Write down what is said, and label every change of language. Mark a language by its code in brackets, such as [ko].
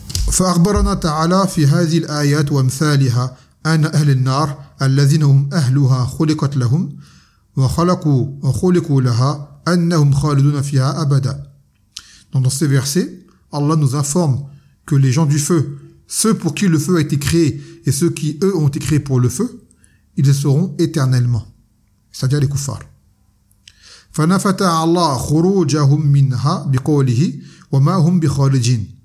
[ar] فأخبرنا تعالى في هذه الآيات وأمثالها أن أهل النار الذين هم أهلها خلقت لهم وخلقوا وخلقوا لها أنهم خالدون فيها أبدا. [fr] Donc dans ces versets, Allah nous informe que les gens du feu, ceux pour qui le feu a été créé et ceux qui eux ont été créés pour le feu, ils seront éternellement. C'est-à-dire les kuffars. [ar] فنفت الله خروجهم منها بقوله وما هم بخالدين.